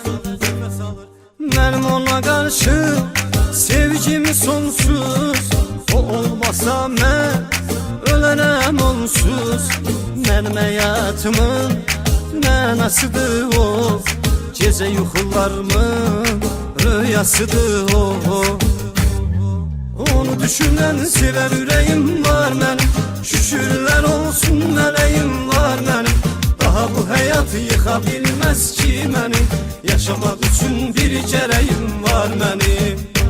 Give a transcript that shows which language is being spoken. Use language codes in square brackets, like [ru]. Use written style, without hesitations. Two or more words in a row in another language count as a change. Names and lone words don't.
[az] Mənim ona qarşı sevgim sonsuz, o olmasa mən ölərəm onsuz. Mənim həyatımın mənasıdır o, gecə yuxularımın rüyasıdır o. [tr] Onu düşünen seven yüreğim var benim, şükürler olsun meleğim var benim. Daha bu hayat yıkabilmez ki beni, yaşamak için bir gereğim var benim.